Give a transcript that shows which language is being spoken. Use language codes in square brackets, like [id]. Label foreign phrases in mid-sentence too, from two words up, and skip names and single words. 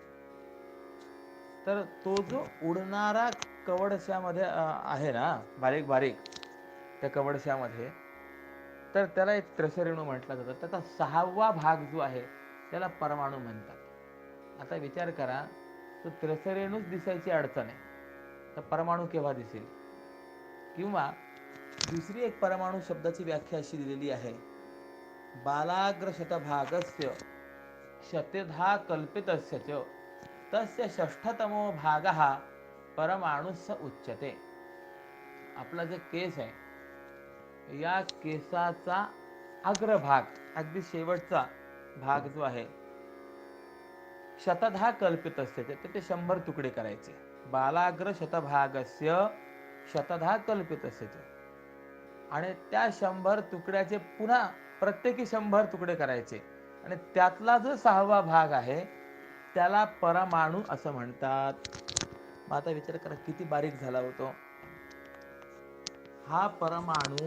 [mr] तर तो जो उडणारा कवडशामध्ये आहे ना, बारीक बारीक त्या कवडशामध्ये, तर त्याला एक त्रसरेणू म्हटलं जातं. त्याचा 6वा भाग जो आहे त्याला परमाणू म्हणतात. आता विचार करा, तो त्रसरेणूच दिसायची अडचण आहे, तर परमाणू केव्हा दिसेल? किंवा दुसरी एक परमाणू शब्दाची व्याख्या अशी दिलेली आहे, [sa] बालाग्र शतभागस्य शतधा कल्पितस्य च तस्य षष्ठतमो भागः परमाणुस उच्यते. [mr] आपला जे केस आहे, या केसाचा अग्रभाग, अगदी शेवटचा भाग जो आहे, [sa] शतधा कल्पितस्य च, [mr] ते 100 तुकडे करायचे. [sa] बालाग्र शतभागस्य शतधा कल्पितस्य च, [mr] आणि त्या 100 तुकड्याचे पुन्हा प्रत्येकी 100 तुकडे करायचे, आणि त्यातला जो 6वा भाग आहे त्याला परमाणू असं म्हणतात. मग आता विचार करा किती बारीक झाला होतो हा परमाणू.